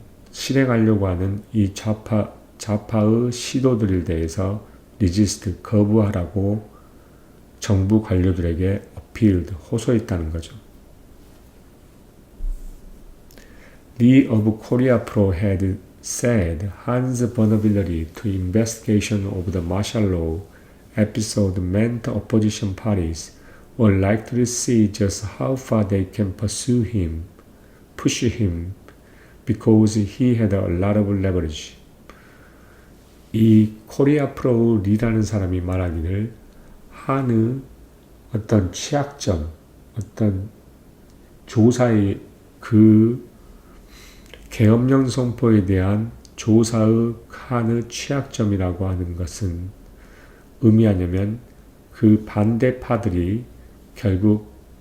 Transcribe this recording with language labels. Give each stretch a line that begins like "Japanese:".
Korean: 실행하려고 하는 이 좌파의 시도들에 대해서 resist, 거부하라고 정부 관료들에게 호소했다는 거죠.
English: Lee of Korea Pro had said Han's vulnerability to investigation of the martial law episode meant opposition parties were likely to see just how far they can pursue him push him because he had a lot of leverage.
Korean: 이 코리아 프로리라는 사람이 말하기를 한의 어떤 취약점, 어떤 조사의 그 계엄령 선포에 대한 조사의 한의 취약점이라고 하는 것은 의미하냐면 그 반대파들이 결국